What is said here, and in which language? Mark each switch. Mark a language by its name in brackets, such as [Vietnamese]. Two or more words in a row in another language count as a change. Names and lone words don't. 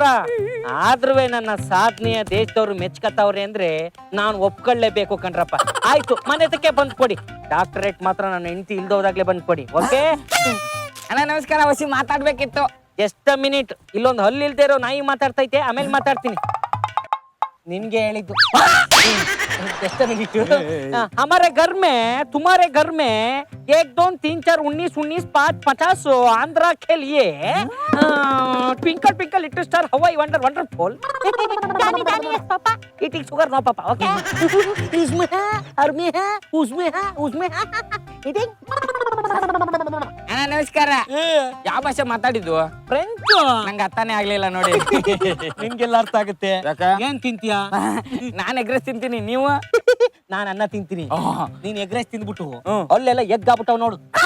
[Kannada] ಆದ್ರೂ ನನ್ನ ಸಾಧನೆಯ ದೇಶದವ್ರು ಮೆಚ್ಕತಾವ್ರೆ ಅಂದ್ರೆ ನಾನು ಒಪ್ಕೊಳ್ಳೇಬೇಕು ಕಣ್ರಪ್ಪ. ಆಯ್ತು, ಮನೆ ತಕ್ಕೆ ಬಂದ್ ಕೊಡಿ. ಡಾಕ್ಟರೇಟ್ ಮಾತ್ರ ನನ್ನ ಹೆಂಡತಿ ಇಲ್ದೋದಾಗ್ಲೇ ಬಂದ್ ಕೊಡಿ. ಓಕೆ ಅಣ್ಣ ನಮಸ್ಕಾರ. ವಸಿ ಮಾತಾಡ್ಬೇಕಿತ್ತು. [English] just minute. [Kannada] ಇಲ್ಲೊಂದು ಹಲ್ಲು ಇಲ್ದೇ ಇರೋ ನಾಯಿ ಮಾತಾಡ್ತೈತೆ, ಆಮೇಲೆ ಮಾತಾಡ್ತೀನಿ. ನಿನ್ಗೆ ಹೇಳಿದ್ದು. [Hindi] हमारे घर में तुम्हारे घर में 1 2 3 4 19 19 5 50 आंध्रा के लिए [English] twinkle twinkle little star [Hindi] हवाई [English] wonder wonderful Johny Johny yes papa eating sugar no papa okay [Hindi] इसमें है और में है उसमें है ईटिंग. [Kannada] ಅಣ್ಣ ನಮಸ್ಕಾರ. ಯಾವ ಭಾಷೆ ಮಾತಾಡಿದ್ದು? ಫ್ರೆಂಚ್. ನಂಗೆ ಅರ್ಥನೇ ಆಗ್ಲಿಲ್ಲ ನೋಡಿ. ನಿಂಗೆಲ್ಲ ಅರ್ಥ ಆಗುತ್ತೆ. ಏನ್ ತಿಂತೀಯಾ? ನಾನ್ [English] egg rice [Kannada] ತಿಂತೀನಿ, ನೀವು? ನಾನ್ ಅನ್ನ ತಿಂತೀನಿ. ನೀನ್ [English] egg rice [Kannada] ತಿಂದ್ಬಿಟ್ಟು ಅಲ್ಲೆಲ್ಲ ಎಗ್ ಆಗ್ಬಿಟ್ಟವ್ ನೋಡು.